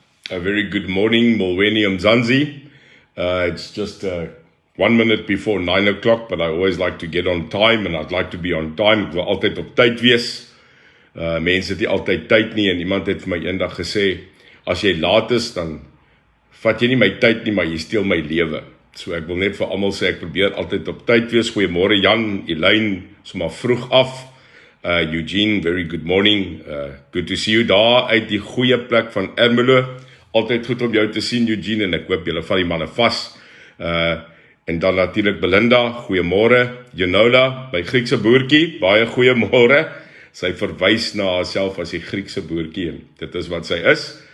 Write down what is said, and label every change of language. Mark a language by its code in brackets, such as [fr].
[en] A very good morning, Molweni Mzansi. It's just 1 minute before 9 o'clock, but I always like to get on time, and I'd like to be on time. [af] Ek wil altyd op tyd wees. Mense het nie altyd tyd nie, en iemand het vir my eendag gesê, as jy laat is, dan vat jy nie my tyd nie, maar jy steel my lewe. So ek wil net vir almal sê, ek probeer altyd op tyd wees. Goeiemôre Jan, Elaine, sommer vroeg af. [en] Eugene, very good morning. Good to see you [af] daar uit die goeie plek van Ermelo. Altyd goed om jou te sien, Eugene, en ek hoop julle vat die manne vas. En dan natuurlik Belinda, goeiemôre. Janola, my Griekse boertjie, baie goeiemôre. Sy verwys na haarself as die Griekse boertjie, en dit is wat sy is.